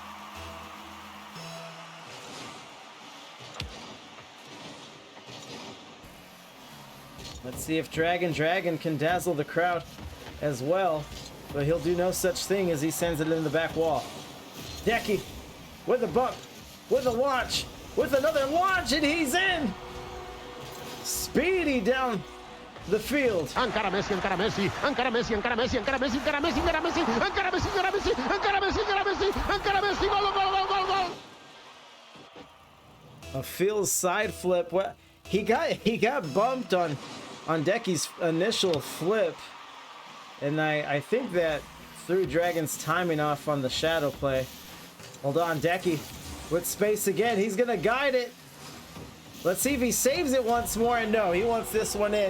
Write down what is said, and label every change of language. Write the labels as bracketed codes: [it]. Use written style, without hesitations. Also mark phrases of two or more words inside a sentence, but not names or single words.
[en] Let's see if Dragon can dazzle the crowd as well. But he'll do no such thing as he sends it in the back wall. Deki with a bump, with a launch, with another launch, and he's in! Speedy down the field. [ca] Encara Messi, encara Messi, encara Messi, encara Messi, encara Messi, encara Messi, encara Messi, encara Messi, encara Messi, encara Messi, encara Messi, encara Messi, gol, gol, gol, gol. [en] A Phil's side flip. What he got bumped on Deki's initial flip. And I think that threw Dragon's timing off on the shadow play. Hold on, Deki with space again. He's gonna guide it. Let's see if he saves it once more. And no, he wants this one in.